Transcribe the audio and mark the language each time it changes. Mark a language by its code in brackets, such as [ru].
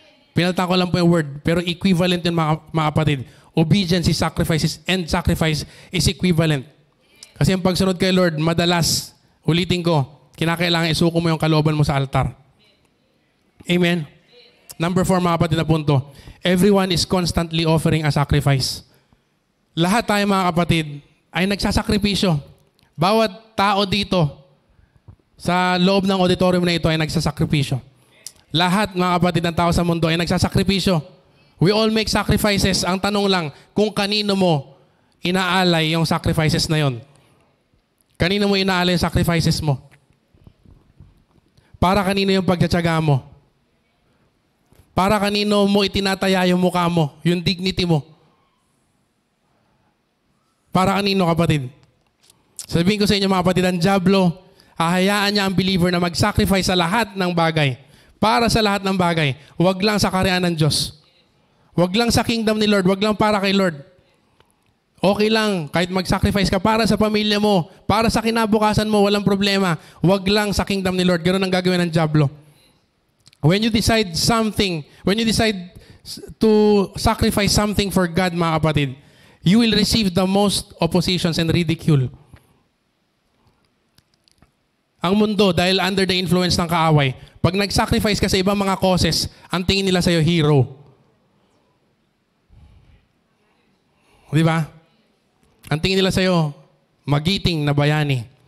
[tl] Pinalitan ko lang po yung word, pero equivalent yun mga kapatid. [en] Obedience is sacrifices and sacrifice is equivalent. [tl] Kasi yung pagsunod kay Lord, madalas, ulitin ko, kinakailangan isuko mo yung kalooban mo sa altar. Amen? Number 4, mga kapatid na punto. [en] Everyone is constantly offering a sacrifice. [tl] Lahat tayo, mga kapatid, ay nagsasakripisyo. Bawat tao dito sa loob ng auditorium na ito ay nagsasakripisyo. Lahat, mga kapatid ng tao sa mundo ay nagsasakripisyo. [en] We all make sacrifices. [tl] Ang tanong lang, kung kanino mo inaalay yung sacrifices na yon. Kanino mo inaalay yung sacrifices mo? Para kanino yung pagtsatsaga mo? Para kanino mo itinataya yung mukha mo, yung dignity mo? Para kanino, kapatid? Sabihin ko sa inyo, mga kapatid, ang dyablo, hahayaan niya ang believer na mag-sacrifice sa lahat ng bagay. Para sa lahat ng bagay. Huwag lang sa karyaan ng Diyos. Huwag lang sa kingdom ni Lord. Huwag lang para kay Lord. Okay lang, kahit mag-sacrifice ka para sa pamilya mo, para sa kinabukasan mo, walang problema. Huwag lang sa kingdom ni Lord. Ganun ang gagawin ng dyablo. [en] When you decide something, when you decide to sacrifice something for God, [tl] mga kapatid, [en] you will receive the most oppositions and ridicule. [tl] Ang mundo, dahil [en] under the influence [tl] ng kaaway, pag nag-sacrifice ka sa ibang mga causes, ang tingin nila sa'yo, hero. Di ba? Ang tingin nila sa'yo, magiting na bayani.